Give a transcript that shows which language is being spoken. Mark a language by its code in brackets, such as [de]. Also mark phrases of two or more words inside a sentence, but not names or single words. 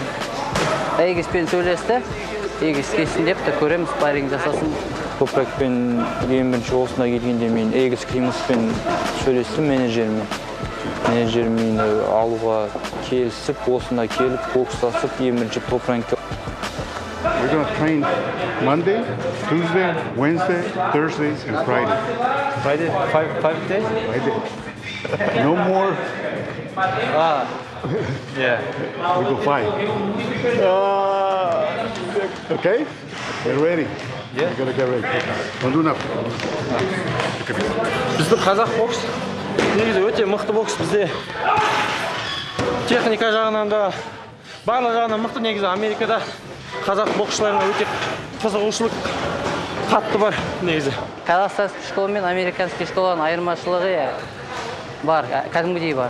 [kk] Егеспен сөйлесті, егес келсін деп те көреміз, спарринг жасасын. Топракпен ең бірінші осында келгенде мен Эгис Климовпен сөйлестім менеджермен алуға келісіп, осында келіп, бокстасып, ең бірінші топ-ранкқа. [en] We're going to train Monday, Tuesday, Wednesday, Thursday, and Friday. Friday, 5 days? Friday. No more. Yeah. We go 5. Okay? Get ready. Yeah. You gotta get ready. Don't do nothing. [kk] Біздің қазақ бокс негізі өте мықты бокс бізде. Техника жағынан да, барлық жағынан мықты. Негізі Америкада қазақ боксшыларына өте қызығушылық қатты бар негізі. [ru] Қазақстанский школа [kk] мен [ru] американский школаның [kk] айырмашылығы бар, кәдімгідей бар.